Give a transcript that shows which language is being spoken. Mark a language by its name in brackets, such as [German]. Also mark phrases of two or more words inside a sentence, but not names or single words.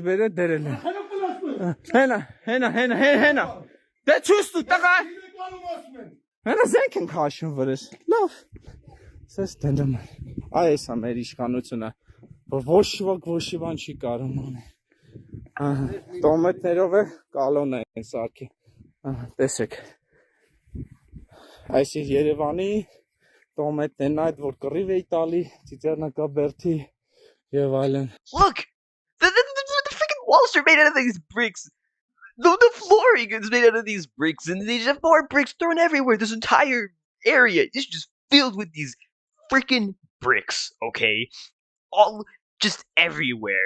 [Armenian] բերել դերել են։ Հենա։ Դե ճուստու տղա։ Հենա զենք են քաշում վրես։ Լավ։ Սես դեմ։ Այս է մեր իշխանությունը, որ ոչ բան չի կարող անել։ Ահա, տոմետներով է կալոնը են սարքի։ Ահա, տեսեք։ Այս է Երևանի տոմետներն այդ որ կռիվ էի տալի, ծիծեռնակաբերդի եւ այլն։ [English] Look! The freaking walls are made out of these bricks! The flooring is made out of these bricks, and they have more bricks thrown everywhere. This entire area is just filled with these freaking bricks, okay? All just everywhere.